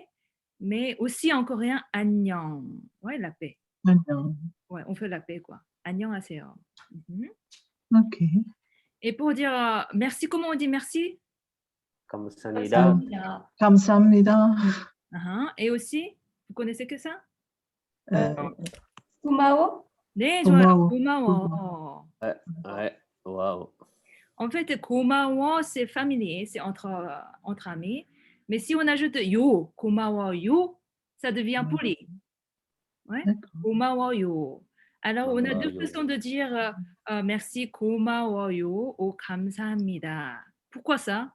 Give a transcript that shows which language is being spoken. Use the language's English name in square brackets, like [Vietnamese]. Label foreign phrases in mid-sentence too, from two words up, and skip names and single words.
[French] Mais aussi en coréen, annyeong. Ouais, la paix. maintenant. Ouais, on fait la paix, quoi. [Korean] Annyeonghaseyo. [French] Ok. Et pour dire merci, comment on dit merci? [Korean] 감사합니다. 감사합니다. [French] Et aussi, vous connaissez que ça? [Korean] 고마워. 네, 좋아요. 고마워. 고마워. [French] Ouais, waouh. En fait, 고마워, c'est familier, c'est entre amis. Mais si on ajoute yo, 고마워요, ça devient poli. Ouais. D'accord. 고마워요. Alors, on a deux [Korean] 고마워요. [French] façons de dire merci, 고마워요 ou 감사합니다. Pourquoi ça?